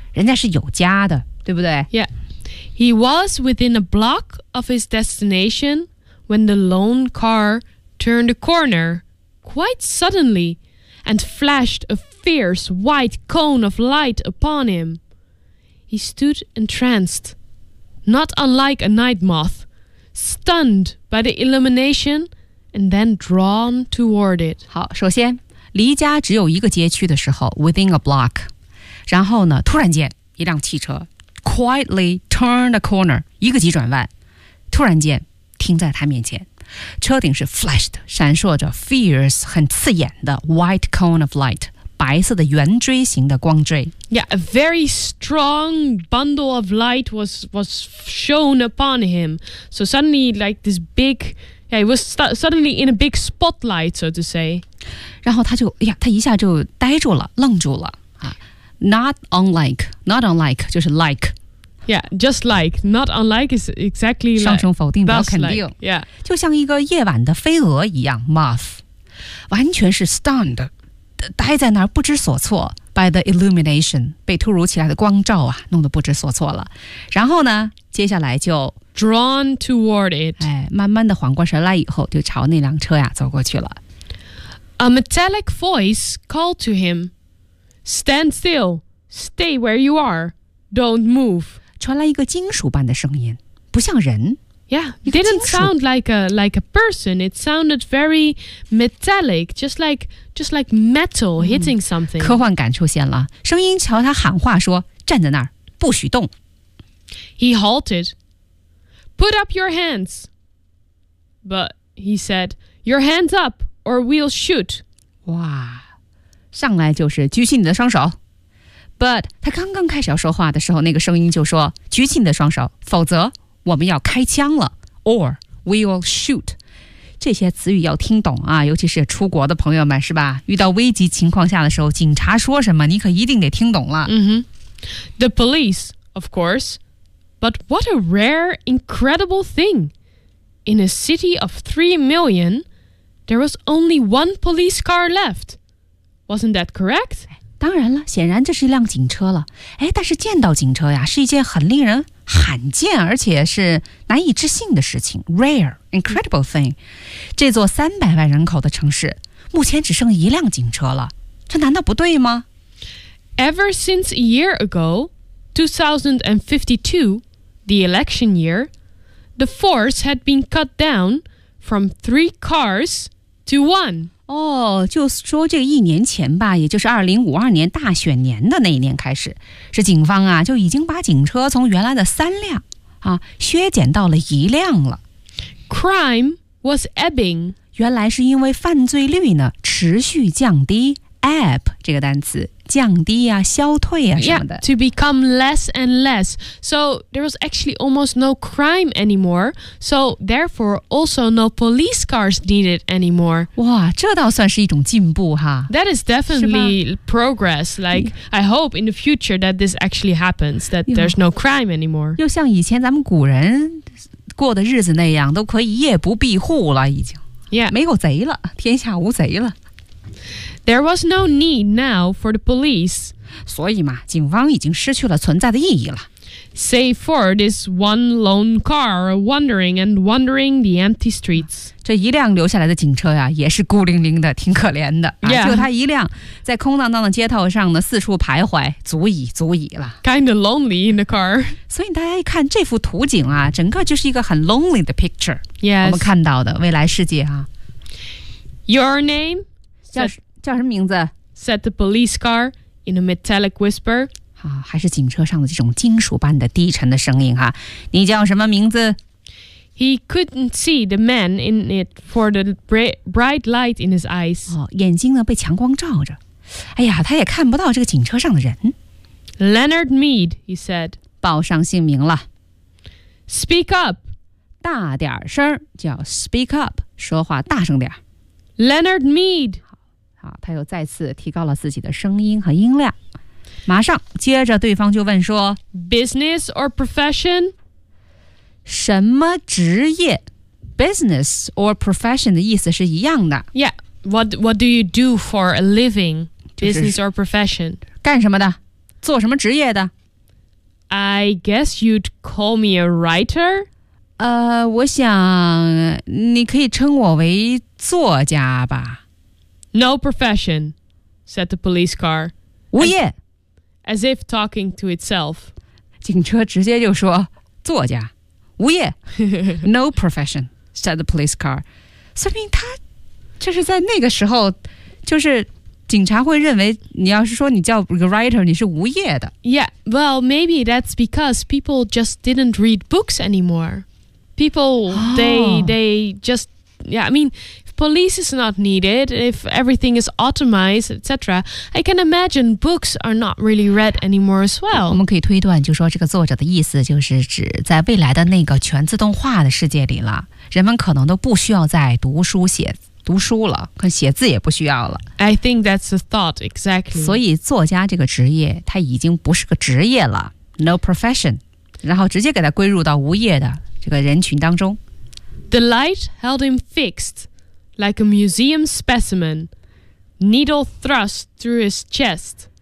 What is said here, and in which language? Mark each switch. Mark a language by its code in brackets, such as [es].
[zh] 人家是有家的，对不对？ [en] Yeah. He was within a block of his destination when the lone car turned a corner. Quite suddenly, and flashed a fierce white cone of light upon him. He stood entranced, not unlike a night moth, stunned by the illumination, and then drawn toward it. [zh] 好，首先，离家只有一个街区的时候 ， [en] within a block， [zh] 然后呢，突然间，一辆汽车 [en] quietly turned a corner， [zh] 一个急转弯，突然间停在他面前。车顶是 flashed 闪烁着 fierce 很刺眼的 [en] white cone of light [zh] 白色的圆锥形的光锥 [en] Yeah, a very strong bundle of light was shown upon him So suddenly like this big Yeah, he was suddenly in a big spotlight, so to say [zh] 然后他就哎呀，他一下就呆住了愣住了、 [en] Not unlike [zh] 就是 like [en] Yeah, just like, not unlike is exactly like. [zh] 上升否定表肯定。 [en] Like, yeah. [zh] 就像一个夜晚的飞蛾一样 moth, 完全是 [en] stunned, [zh] 呆在那儿不知所措 [en] by the illumination, [zh] 被突如其来的光照啊弄得不知所措了。然后呢接下来就 [en] drawn toward it. [zh] 哎慢慢的缓过神来以后就朝那辆车呀走过去了。 [en] A metallic voice called to him, stand still, stay where you are, don't move. [zh] 传来一个金属般的声音，不像人。 [en] Yeah, it didn't sound like a person. It sounded very metallic, just like metal hitting something. [zh] 科幻感出现了，声音朝他喊话说：“站在那儿，不许动。” [en] He halted. Put up your hands. But he said, "Your hands up, or we'll shoot." [zh] 哇，上来就是举起你的双手。But 他刚刚开始要说话的时候，那个声音就说：“举起你的双手，否则我们要开枪了。” [en] Or we will shoot. [zh] 这些词语要听懂啊，尤其是出国的朋友们，是吧？遇到危急情况下的时候，警察说什么，你可一定得听懂了。 [en] Mm-hmm. The police, of course. But what a rare, incredible thing! In a city of 3 million, there was only one police car left. Wasn't that correct? [zh] 当然了，显然这是一辆警车了。哎，但是见到警车呀，是一件很令人罕见，而且是难以置信的事情。 [en] Rare, incredible thing. [zh] 这座300万人口的城市，目前只剩一辆警车了，这难道不对吗？ [en] Ever since a year ago, 2052, the election year, the force had been cut down from 3 cars to 1. [zh] 哦，就说这个一年前吧，也就是2052年大选年的那一年开始，是警方啊就已经把警车从原来的3辆啊削减到了1辆了。 [en] Crime was ebbing， [zh] 原来是因为犯罪率呢持续降低 ，ebb 这个单词降低啊消退啊什么的。 [en] Yeah, to become less and less， so there was actually almost no crime anymore， so therefore also no police cars needed anymore。 [zh] 哇，这倒算是一种进步哈。 [en] That is definitely progress. Like I hope in the future that this actually happens, that there's no crime anymore。 [zh] 又像以前咱们古人过的日子那样，都可以夜不闭户了，已经。 [en] Yeah， [zh] 没有贼了，天下无贼了。 [en] There was no need now for the police. [zh] 所以嘛，警方已经失去了存在的意义了。 [en] Save for this one lone car wandering and wandering the empty streets. [zh] 这一辆留下来的警车呀，也是孤零零的，挺可怜的。 [en] Yeah. [zh] 就他一辆在空荡荡的街头上呢，四处徘徊，足矣，足矣了。 [en] Kind of lonely in the car. [zh] 所以大家一看这幅图景啊，整个就是一个很 lonely 的 picture. [en] Yes. [zh] 我们看到的未来世界啊。 [en] Your name? [zh] 叫什么名字 [en] said the police car in a metallic whisper、 [zh] 啊、还是警车上的这种金属般的低沉的声音、啊、你叫什么名字 [en] he couldn't see the man in it for the bright light in his eyes、 [zh] 哦、眼睛呢被强光照着哎呀他也看不到这个警车上的人 [en] Leonard Mead he said [zh] 报上姓名了 [en] speak up [zh] 大点声叫 [en] speak up [zh] 说话大声点 [en] Leonard Mead [zh] 啊，他又再次提高了自己的声音和音量。马上接着对方就问说 [en] Business or profession? [zh] 什么职业 [en] Business or profession [zh] 的意思是一样的。 [en] Yeah, what do you do for a living? Business or profession? [zh] 干什么的？做什么职业的？ [en] I guess you'd call me a writer? [zh] 我想你可以称我为作家吧。 [en] No profession, said the police car. [zh] 无业。 [en] As if talking to itself. [zh] 警车直接就说作家无业 [en] No profession, said the police car. [zh] 说明他就是在那个时候就是警察会认为你要是说你叫 writer, 你是无业的。 [en] Yeah, well, maybe that's because people just didn't read books anymore. People, they just, yeah, I mean... Police is not needed, if everything is automized, etc. I can imagine books are not really read anymore as well. [zh] 我们可以推断就说这个作者的意思就是指在未来的那个全自动化的世界里了，人们可能都不需要再读书了，可写字也不需要了。 [en] I think that's the thought, exactly. [zh] 所以作家这个职业它已经不是个职业了 , [en] no profession, [zh] 然后直接给它归入到无业的这个人群当中。 [en] The light held him fixed. Like a museum specimen, needle thrust through his chest.